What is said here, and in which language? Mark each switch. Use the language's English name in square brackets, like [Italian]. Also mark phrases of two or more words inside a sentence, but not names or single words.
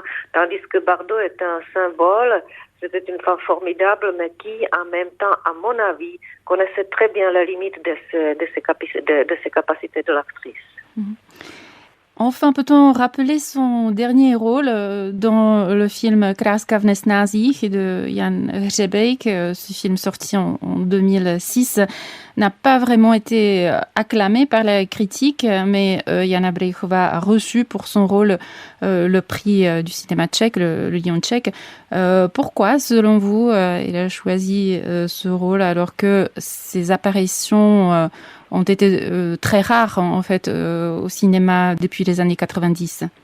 [French] Tandis que Bardot est un symbole. C'était une femme formidable, mais qui, en même temps, à mon avis, connaissait très bien la limite de ses capacités de l'actrice. Enfin, peut-on rappeler son dernier rôle dans le film Kráska v nesnázích de Jan Hřebejk. Ce film sorti en 2006 n'a pas vraiment été acclamé par la critique, mais Jana Breichová a reçu pour son rôle le prix du cinéma tchèque, le Lion tchèque. Pourquoi, selon vous, il a choisi ce rôle alors que ses apparitions ont été très rares en fait au cinéma depuis les années 90?